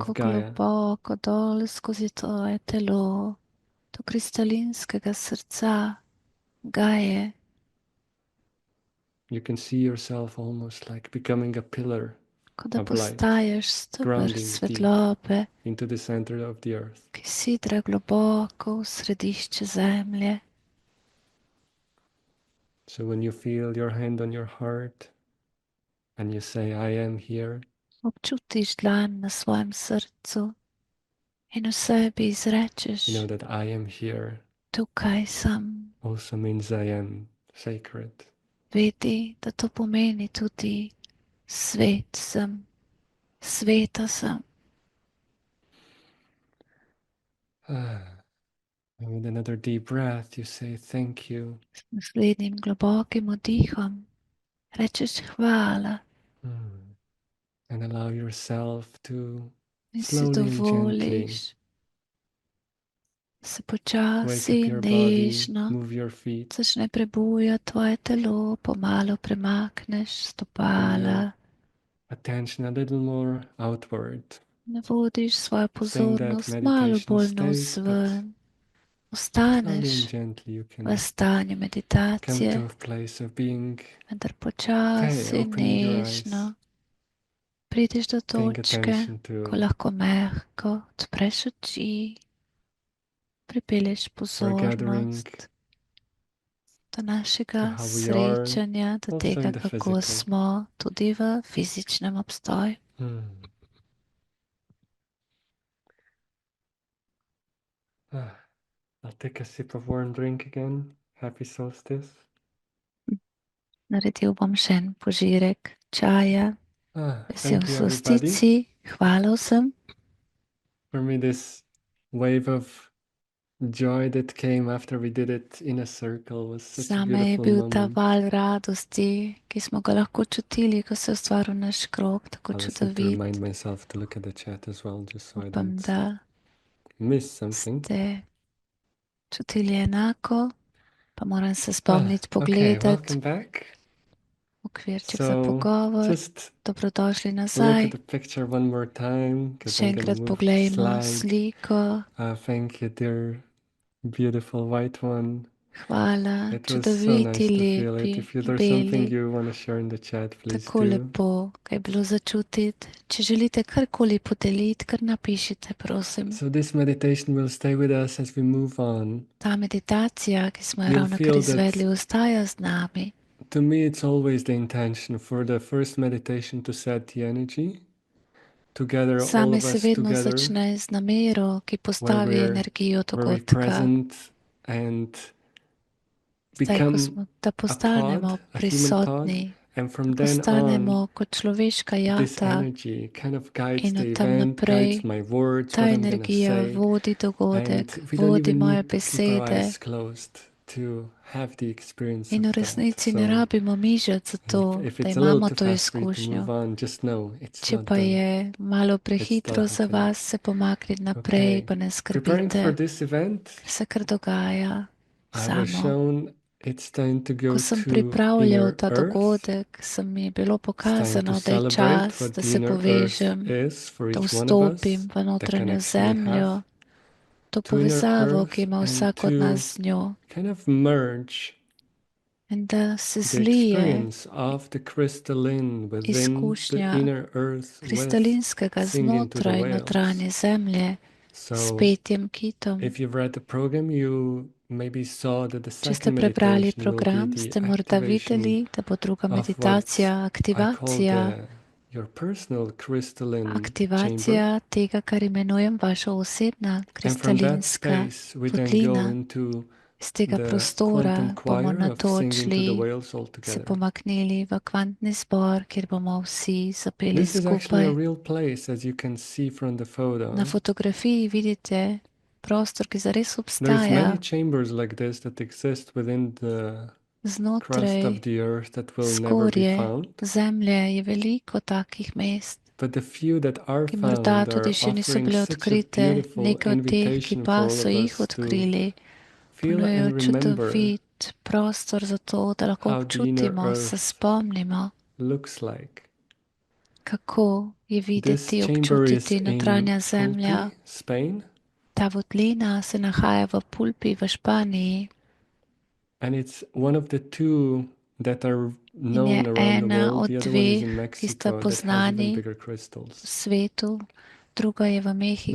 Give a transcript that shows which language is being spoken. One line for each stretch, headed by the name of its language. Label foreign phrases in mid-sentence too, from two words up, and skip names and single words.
English: of Gaia.
Slovenian: globoko dol skozi tvoje telo, do kristalinskega srca Gaje.
English: You can see yourself almost like becoming a pillar
Slovenian: Kot da
English: of light,
Slovenian: postaješ steber
English: grounding
Slovenian: svetlobe,
English: into the center of the earth.
Slovenian: ki sidra globoko v središče zemlje.
English: So when you feel your hand on your heart and you say, I am here,
Slovenian: Občutiš dlan na svojem srcu in v sebi izrečeš,
English: you know that I am here
Slovenian: tukaj sem.
English: also means I am sacred.
Slovenian: Vedi, da to pomeni tudi svet sem, sveta sem.
English: And with another deep breath, you say, thank you.
Slovenian: S naslednjim globokim oddihom rečeš hvala
English: And allow yourself to
Slovenian: in si
English: slowly and gently
Slovenian: dovoliš, da se
English: wake
Slovenian: počasi
English: up in your body,
Slovenian: nežno
English: move your feet,
Slovenian: začne prebujati tvoje telo, pomalo premakneš stopala,
English: attention a little more outward,
Slovenian: navodiš svojo
English: staying that
Slovenian: pozornost malo
English: meditation
Slovenian: bolj
English: state, but
Slovenian: navzven,
English: slowly and
Slovenian: ostaneš
English: gently you
Slovenian: v
English: can
Slovenian: stanju
English: come
Slovenian: meditacije,
English: to a place of being
Slovenian: vendar
English: okay,
Slovenian: počasi in
English: opening your eyes,
Slovenian: nežno prideš do
English: paying
Slovenian: točke,
English: attention
Slovenian: ko
English: to
Slovenian: lahko mehko odpreš oči, pripelješ
English: our gathering,
Slovenian: pozornost do
English: to
Slovenian: našega
English: how we are,
Slovenian: srečanja, do
English: also
Slovenian: tega,
English: in the
Slovenian: kako
English: physical.
Slovenian: smo tudi v fizičnem obstoju.
English: I'll take a sip of warm drink again. Happy solstice.
Slovenian: Naredil bom še en požirek čaja. Vesel
English: Thank you, everybody.
Slovenian: solsticij, hvala vsem.
English: For me, this wave of joy that came after we did it in a circle was such a
Slovenian: Zame je
English: beautiful
Slovenian: bil ta
English: moment.
Slovenian: val radosti, ki smo ga lahko čutili, ko se je ustvaril naš krog, tako
English: I'll just need to remind
Slovenian: čudovit.
English: myself to look at the chat as well, just so I
Slovenian: Upam,
English: don't
Slovenian: da
English: miss something.
Slovenian: ste čutili enako, pa moram se spomniti
English: Okay,
Slovenian: pogledati.
English: welcome back.
Slovenian: Okvirček za
English: So
Slovenian: pogovor.
English: just
Slovenian: Dobrodošli
English: look
Slovenian: nazaj.
English: at the picture one more time, because
Slovenian: Še
English: I'm gonna
Slovenian: enkrat
English: move
Slovenian: poglejmo
English: slide.
Slovenian: sliko.
English: Thank you, dear beautiful white one.
Slovenian: Hvala,
English: It was so
Slovenian: čudoviti,
English: nice to feel it.
Slovenian: lepi,
English: If there's something
Slovenian: beli.
English: you want to share in the chat, please
Slovenian: Tako
English: do.
Slovenian: lepo, kaj je bilo začutiti. Če želite karkoli podeliti, kar napišite, prosim.
English: So this meditation will stay with us as we move on.
Slovenian: Ta meditacija, ki smo jo
English: You'll
Slovenian: ravnokar
English: feel that
Slovenian: izvedli, ostaja z nami.
English: to me, it's always the intention for the first meditation to set the energy together, all
Slovenian: Zame
English: of
Slovenian: se
English: us
Slovenian: vedno
English: together,
Slovenian: začne z namero, ki
English: where
Slovenian: postavi energijo
English: we're
Slovenian: dogodka.
English: present and
Slovenian: Zdaj, ko
English: become
Slovenian: smo, da
English: a
Slovenian: postanemo
English: pod, a human pod,
Slovenian: prisotni,
English: and from
Slovenian: da
English: then
Slovenian: postanemo
English: on,
Slovenian: kot človeška
English: this
Slovenian: jata
English: energy kind of guides
Slovenian: in
English: the
Slovenian: od tam
English: event, guides
Slovenian: naprej
English: my words,
Slovenian: ta
English: what I'm gonna
Slovenian: energija
English: say,
Slovenian: vodi dogodek,
English: and we don't
Slovenian: vodi
English: even
Slovenian: moje
English: need to keep our
Slovenian: besede.
English: eyes closed to have the experience
Slovenian: In
English: of
Slovenian: v
English: that.
Slovenian: resnici ne
English: So
Slovenian: rabimo mižati za to,
English: if
Slovenian: da
English: it's a little
Slovenian: imamo
English: too
Slovenian: to
English: fast for you to
Slovenian: izkušnjo.
English: move on, just know it's
Slovenian: Če
English: not
Slovenian: pa
English: done.
Slovenian: je malo
English: It's still
Slovenian: prehitro za
English: happening.
Slovenian: vas, se pomakniti naprej,
English: Okay.
Slovenian: pa ne
English: Preparing for
Slovenian: skrbite,
English: this event,
Slovenian: ker se kar dogaja
English: I was
Slovenian: samo.
English: shown it's time to go
Slovenian: Ko sem
English: to
Slovenian: pripravljal
English: inner
Slovenian: ta
English: earth.
Slovenian: dogodek, se mi je bilo
English: It's time to
Slovenian: pokazano, da je
English: celebrate
Slovenian: čas,
English: what
Slovenian: da
English: the
Slovenian: se
English: inner earth
Slovenian: povežem,
English: is for
Slovenian: da
English: each one of us,
Slovenian: vstopim v
English: the
Slovenian: notranjo
English: connection we
Slovenian: zemljo,
English: have
Slovenian: to
English: to inner
Slovenian: povezavo,
English: earth,
Slovenian: ki ima
English: and
Slovenian: vsak od
English: to
Slovenian: nas z njo.
English: kind of merge
Slovenian: In da se
English: the
Slovenian: zlije
English: experience of the crystalline within the
Slovenian: izkušnja
English: inner earth with
Slovenian: kristalinskega
English: singing to the
Slovenian: znotraj
English: whales.
Slovenian: notranje zemlje s
English: So
Slovenian: petjem kitom.
English: if you've read the program, you maybe saw that the
Slovenian: Če ste
English: second
Slovenian: prebrali
English: meditation will be
Slovenian: program,
English: the
Slovenian: ste morda videli,
English: activation
Slovenian: da bo druga
English: of what
Slovenian: meditacija
English: I call
Slovenian: aktivacija,
English: your personal crystalline chamber.
Slovenian: aktivacija tega, kar imenujem vaša osebna
English: And from that
Slovenian: kristalinska
English: space we then go
Slovenian: votlina.
English: into
Slovenian: Iz tega
English: the
Slovenian: prostora
English: quantum
Slovenian: bomo
English: choir of singing to the
Slovenian: natočili,
English: whales all
Slovenian: se
English: together.
Slovenian: pomaknili v kvantni zbor, kjer bomo vsi zapeli
English: This is actually a
Slovenian: skupaj.
English: real place, as you can see from the photo.
Slovenian: Na fotografiji vidite prostor, ki zares
English: There's
Slovenian: obstaja.
English: many chambers like this that exist within the crust
Slovenian: Znotraj
English: of the earth that will never be
Slovenian: skorje
English: found.
Slovenian: zemlje je veliko takih mest,
English: But the few that are
Slovenian: ki morda
English: found
Slovenian: tudi
English: are
Slovenian: še niso
English: offering
Slovenian: bile
English: such a
Slovenian: odkrite.
English: beautiful
Slovenian: Nekaj od teh, ki
English: invitation
Slovenian: pa
English: for all
Slovenian: so
English: of
Slovenian: jih
English: us to
Slovenian: odkrili,
English: feel
Slovenian: ponujajo
English: and remember
Slovenian: čudovit prostor za to, da lahko
English: how the inner
Slovenian: občutimo, se
English: earth
Slovenian: spomnimo,
English: looks like.
Slovenian: kako je
English: This
Slovenian: videti,
English: chamber is
Slovenian: občutiti
English: in
Slovenian: notranja zemlja.
English: Pulpi, Spain,
Slovenian: Ta votlina se nahaja v Pulpi v Španiji
English: and it's one of the two that are
Slovenian: in je
English: known around the
Slovenian: ena
English: world.
Slovenian: od
English: The other one is
Slovenian: dveh,
English: in
Slovenian: ki sta
English: Mexico that has even
Slovenian: poznani
English: bigger
Slovenian: v
English: crystals.
Slovenian: svetu, druga je v Mehiki,